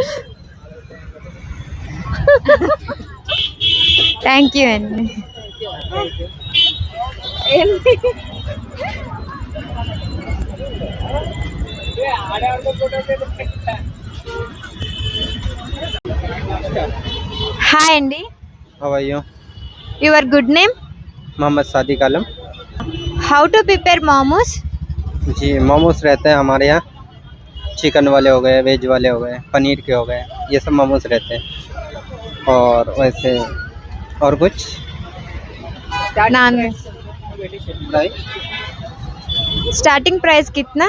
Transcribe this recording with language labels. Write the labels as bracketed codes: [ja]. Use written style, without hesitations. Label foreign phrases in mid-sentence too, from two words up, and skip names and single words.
[en] thank you [te] అండి. హాయ్ అండి. [en] How are you? your good name? [hi] मोहम्मद सादिक आलम. [en] how to prepare momos? [hi] जी, मोमोज रहते हैं हमारे यहाँ. चिकन वाले हो गए, वेज वाले हो गए, पनीर के हो गए, ये सब मोमोज रहते हैं. और वैसे और कुछ नान प्राइस, [en] starting price [hi] कितना?